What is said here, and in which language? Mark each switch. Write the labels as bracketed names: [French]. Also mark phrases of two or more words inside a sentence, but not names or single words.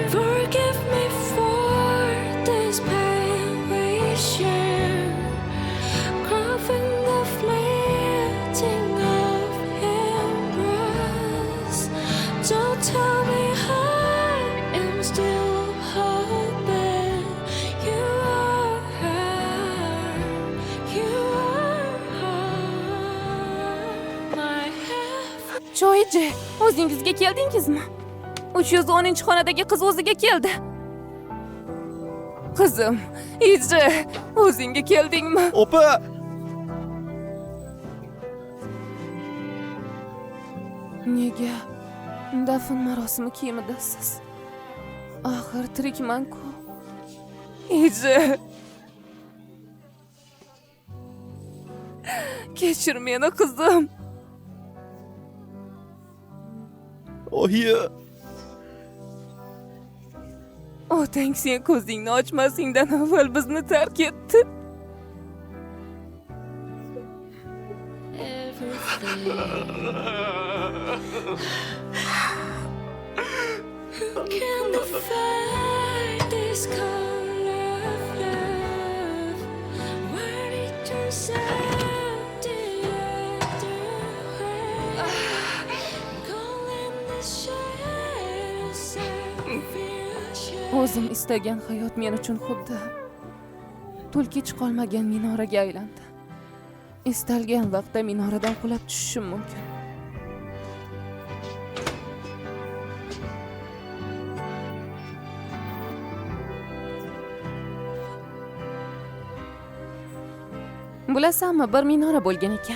[English] Forgive me for this pain we share, craving the fleeting of embrace. Don't tell me I am still hoping you are my heaven. [Uzbek] Choychi, o'zingizga keldingizmi? 310-xonadagi qiz o'ziga keldi. Qizim, Iji, o'zingga keldingmi? Opa! Nega dafn marosimi kiyimidasiz? Axir tirikman-ku. Iji. Kechir meni qizim. Oyi! Otang sen ko'zingni ochmasingdan avval bizni tark etdi. [English] Who can define this color of love, where it turns out the other way, calling the shadows of fear. [Uzbek] O'zim istagan hayot men uchun xuddi tulki chiqolmagan minoraga aylandi. Istalgan vaqtda minoradan qulab tushishim mumkin. Bilasanmi, bir minora bo'lgan ekan.